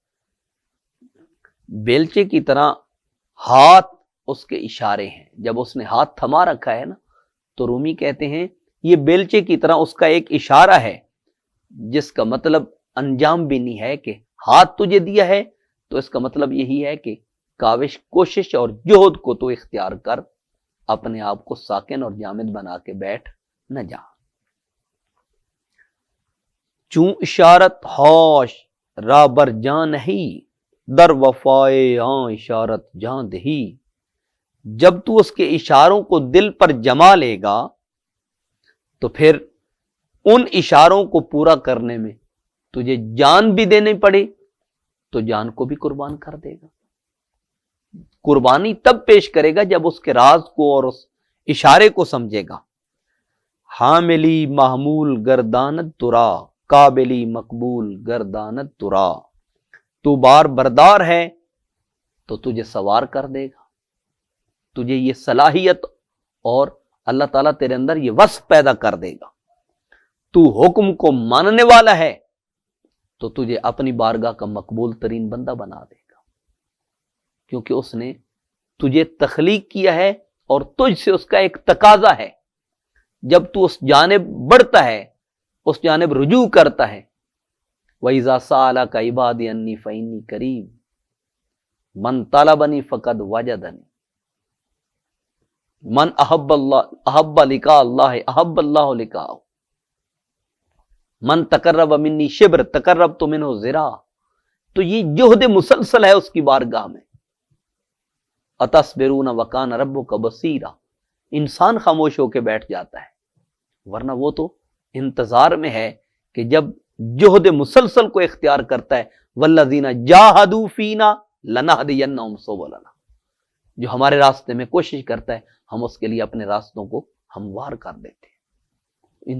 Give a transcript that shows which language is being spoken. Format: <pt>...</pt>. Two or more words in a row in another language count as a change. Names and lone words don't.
<ur>بیلچے کی طرح ہاتھ اس کے اشارے ہیں، جب اس نے ہاتھ تھما رکھا ہے نا تو رومی کہتے ہیں یہ بیلچے کی طرح اس کا ایک اشارہ ہے، جس کا مطلب انجام بھی نہیں ہے کہ ہاتھ تجھے دیا ہے تو اس کا مطلب یہی ہے کہ کاوش کوشش اور جہد کو تو اختیار کر، اپنے آپ کو ساکن اور جامد بنا کے بیٹھ نہ جا۔</ur> <fa>چون اشارت ہوش را بر جان ہی، در وفائے ہاں اشارت جان دہی۔</fa> <ur>جب تو اس کے اشاروں کو دل پر جما لے گا تو پھر ان اشاروں کو پورا کرنے میں تجھے جان بھی دینی پڑے تو جان کو بھی قربان کر دے گا۔ قربانی تب پیش کرے گا جب اس کے راز کو اور اس اشارے کو سمجھے گا۔</ur> <fa>حاملی محمول گردانت ترا، قابلی مقبول گردانت ترا۔</fa> <ur>تو بار بردار ہے تو تجھے سوار کر دے گا، تجھے یہ صلاحیت اور اللہ تعالیٰ تیرے اندر یہ وصف پیدا کر دے گا۔ تو حکم کو ماننے والا ہے تو تجھے اپنی بارگاہ کا مقبول ترین بندہ بنا دے گا، کیونکہ اس نے تجھے تخلیق کیا ہے اور تجھ سے اس کا ایک تقاضا ہے۔ جب تو اس جانب بڑھتا ہے، اس جانب رجوع کرتا ہے،</ur> <ar>وَإِذَا سَأَلَكَ عِبَادِي عَنِّي فَإِنِّي قَرِيبٌ مَنْ طَلَبَنِي فَقَدْ وَجَدَنِي من احب لقاء اللہ احب اللہ لقاءہ من تقرب منی شبر تقربت منہ ذراع۔</ar> <ur>تو یہ جہد مسلسل ہے اس کی بارگاہ میں۔</ur> <ar>اتصبرون وکان ربک بصیرا،</ar> <ur>انسان خاموش ہو کے بیٹھ جاتا ہے، ورنہ وہ تو انتظار میں ہے کہ جب جہد مسلسل کو اختیار کرتا ہے،</ur> <ar>والذین جاہدوا فینا لنہدینہم سبلنا،</ar> <ur>جو ہمارے راستے میں کوشش کرتا ہے ہم اس کے لیے اپنے راستوں کو ہموار کر دیتے ہیں۔</ur>